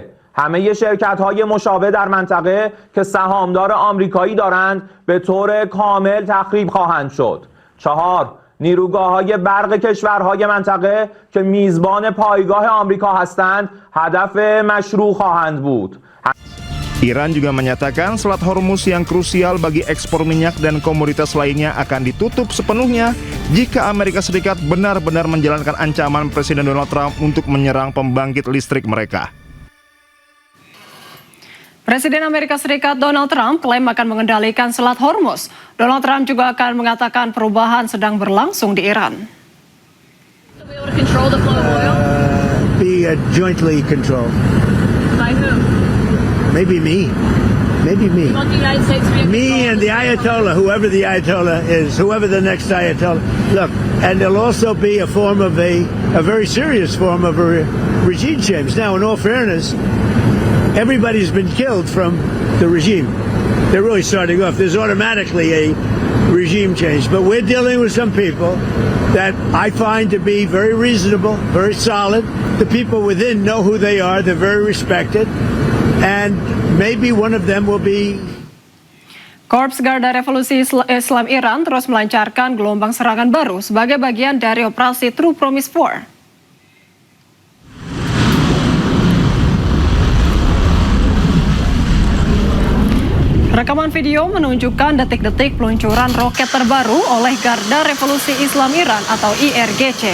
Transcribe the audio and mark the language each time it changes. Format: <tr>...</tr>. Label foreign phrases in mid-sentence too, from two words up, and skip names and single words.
<fa>همه شرکت‌های مشابه در منطقه که سهامدار آمریکایی دارند به طور کامل تخریب خواهند شد. 4. نیروگاه‌های برق کشورهای منطقه که میزبان پایگاه آمریکا هستند هدف مشروع خواهند بود.</fa> <id>Iran juga menyatakan Selat Hormuz yang krusial bagi ekspor minyak dan komoditas lainnya akan ditutup sepenuhnya jika Amerika Serikat benar-benar menjalankan ancaman Presiden Donald Trump untuk menyerang pembangkit listrik mereka. Presiden Amerika Serikat Donald Trump klaim akan mengendalikan Selat Hormuz. Donald Trump juga akan mengatakan perubahan sedang berlangsung di Iran.</id> <en>Be jointly controlled. By who? Maybe me. Maybe me. You want the United States to be in Me and the Ayatollah, whoever the Ayatollah is, whoever the next Ayatollah. Look, and there'll also be a form of a very serious form of a regime change. Now, in all fairness, everybody's been killed from the regime. They're really starting off. There's automatically a regime change. But we're dealing with some people that I find to be very reasonable, very solid. The people within know who they are. They're very respected. And maybe one of them will be...</en> <id>Korps Garda Revolusi Islam Iran terus melancarkan gelombang serangan baru sebagai bagian dari operasi True Promise 4. Rekaman video menunjukkan detik-detik peluncuran roket terbaru oleh Garda Revolusi Islam Iran atau IRGC.</id>